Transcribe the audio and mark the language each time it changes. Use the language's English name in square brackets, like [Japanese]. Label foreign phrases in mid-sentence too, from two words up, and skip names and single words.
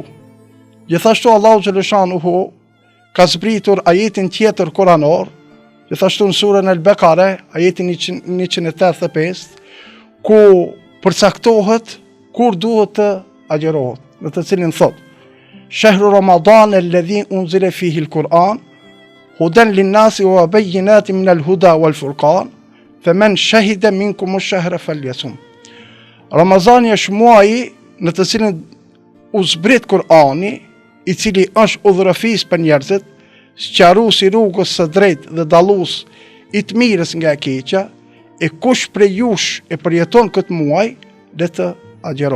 [Albanian] Gjithashtu Allahu xhaleshanuhu ka zbritur ajetin tjetër kuranor, gjithashtu në surën Al-Bakare, ajetin 185, ku përcaktohet kur duhet të agjerohet, në të cilin thotë: [Arabic] شهر رمضان الذي أنزل فيه القرآن هدى للناس وبينات من الهدى والفرقان فمن شهد منكم الشهر فليصم. [Albanian] Ramazani është muaji në të cilin u zbrit Kur'ani, i cili është udhërëfis për njerëzit, sqaruesi rrugës së drejtë dhe dallues i të mirës nga e keqja, e kush prej jush e përjeton këtë muaj, le të agjeroj.